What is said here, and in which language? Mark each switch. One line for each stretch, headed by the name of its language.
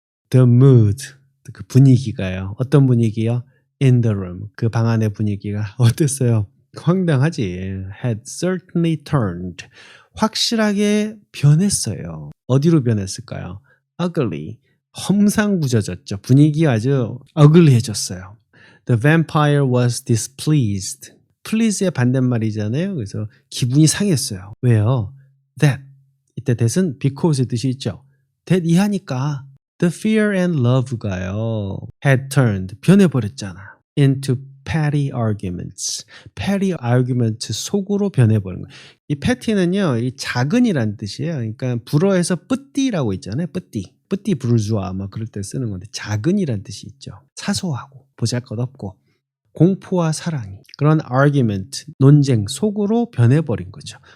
English: The mood. 그 분위기가요. 어떤 분위기요? In the room.
Korean: 그 방 안의 분위기가 어땠어요? 황당하지.
English: Had certainly turned.
Korean: 확실하게 변했어요. 어디로 변했을까요? Ugly. 험상궂어졌죠. 분위기가 아주 ugly해졌어요.
English: The vampire was displeased.
Korean: please의 반대말이잖아요. 그래서 기분이 상했어요. 왜요? That. 이때 that은 because의 뜻이 있죠. that 이하니까 The fear and love가요.
English: Had turned.
Korean: 변해버렸잖아. Into
English: petty arguments.
Korean: petty argument 속으로 변해버린 거예요. 이 petty는요, 이 작은이란 뜻이에요. 그러니까 불어에서 뿌띠라고 있잖아요. 뿌띠 부르주아 막 그럴 때 쓰는 건데 작은이란 뜻이 있죠. 사소하고 보잘것없고 공포와 사랑이 그런 argument, 논쟁 속으로 변해버린 거죠.